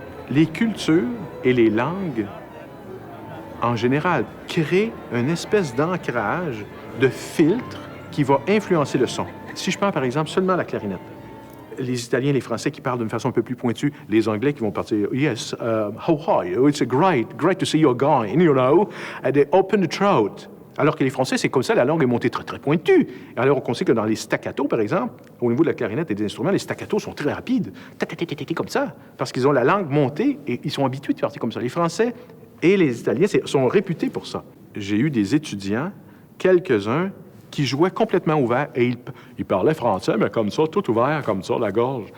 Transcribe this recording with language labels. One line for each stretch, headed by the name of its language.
French: Les cultures et les langues, en général, créent une espèce d'ancrage, de filtre qui va influencer le son. Si je prends par exemple seulement la clarinette, les Italiens et les Français qui parlent d'une façon un peu plus pointue, les Anglais qui vont partir «
English: Yes, how are you? It's great to see you again, you know, and they open the throat ».
French: Alors que les Français, c'est comme ça, la langue est montée très, très pointue. Alors qu'on sait que dans les staccatos, par exemple, au niveau de la clarinette et des instruments, les staccatos sont très rapides, comme ça, parce qu'ils ont la langue montée et ils sont habitués de partir comme ça. Les Français et les Italiens sont réputés pour ça. J'ai eu des étudiants, quelques-uns, qui jouaient complètement ouvert et ils parlaient français, mais comme ça, tout ouvert, comme ça, la gorge.